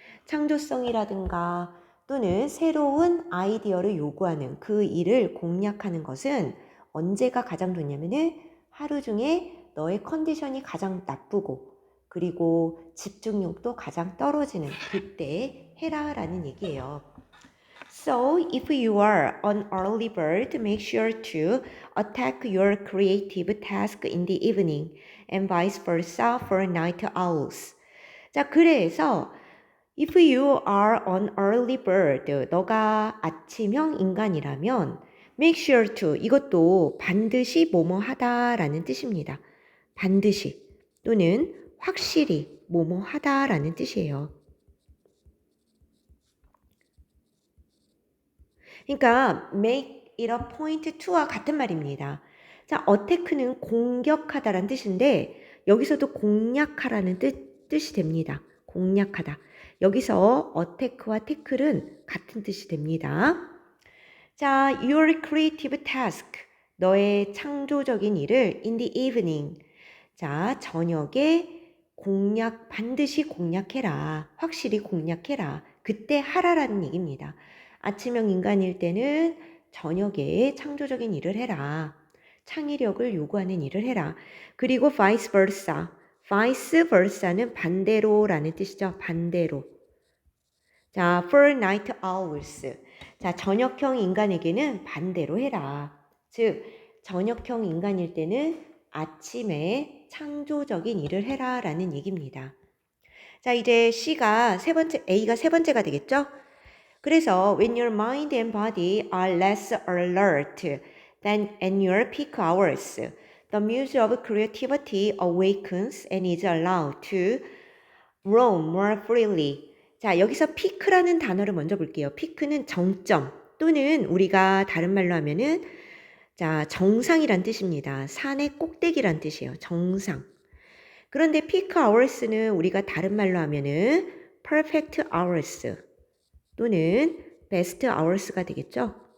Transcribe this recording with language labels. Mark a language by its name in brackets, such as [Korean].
[Korean] 창조성이라든가 또는 새로운 아이디어를 요구하는 그 일을 공략하는 것은 언제가 가장 좋냐면은 하루 중에 너의 컨디션이 가장 나쁘고 그리고 집중력도 가장 떨어지는 그때 해라라는 얘기예요. [English] So, if you are an early bird, make sure to attack your creative task in the evening and vice versa for night owls. [Korean] 자, 그래서 [English] if you are an early bird, [Korean] 너가 아침형 인간이라면 [English] make sure to [Korean] 이것도 반드시 뭐뭐 하다라는 뜻입니다. 반드시 또는 확실히 뭐뭐 하다라는 뜻이에요. 그러니까 make it a point to와 같은 말입니다. 자, attack는 공격하다라는 뜻인데 여기서도 공략하라는 뜻이 됩니다. 공략하다. 여기서 attack와 tackle은 같은 뜻이 됩니다. 자, [English] your creative task. [Korean] 너의 창조적인 일을 [English] in the evening. [Korean] 자, 저녁에 반드시 공략해라. 확실히 공략해라. 그때 하라라는 얘기입니다. 아침형 인간일 때는 저녁에 창조적인 일을 해라. 창의력을 요구하는 일을 해라. 그리고 vice versa. vice versa는 반대로라는 뜻이죠. 반대로. 자, [English] for night owls. [Korean] 자, 저녁형 인간에게는 반대로 해라. 즉, 저녁형 인간일 때는 아침에 창조적인 일을 해라 라는 얘기입니다. 자, 이제 A가 세 번째가 되겠죠? [English] 그래서 when your mind and body are less alert than at your peak hours, the muse of creativity awakens and is allowed to roam more freely. [Korean] 자, 여기서 peak라는 단어를 먼저 볼게요. peak는 정점 또는 우리가 다른 말로 하면은 자, 정상이란 뜻입니다. 산의 꼭대기란 뜻이에요. 정상. 그런데 peak hours는 우리가 다른 말로 하면은 perfect hours 또는 best hours가 되겠죠.